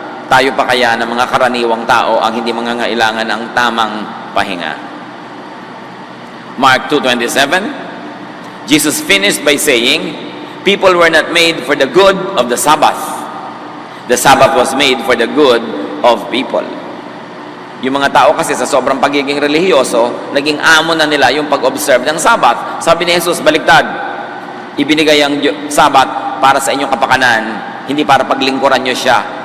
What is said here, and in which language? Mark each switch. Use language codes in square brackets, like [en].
[tl] Tayo pa kaya ng mga karaniwang tao ang hindi mangangailangan ng tamang pahinga? [en] Mark 2:27, Jesus finished by saying, people were not made for the good of the Sabbath. The Sabbath was made for the good of people. [tl] Yung mga tao kasi sa sobrang pagiging relihiyoso, naging amo na nila yung pag-observe ng Sabbath. Sabi ni Jesus, baliktad, ibinigay ang Sabbath para sa inyong kapakanan, hindi para paglingkuran nyo siya.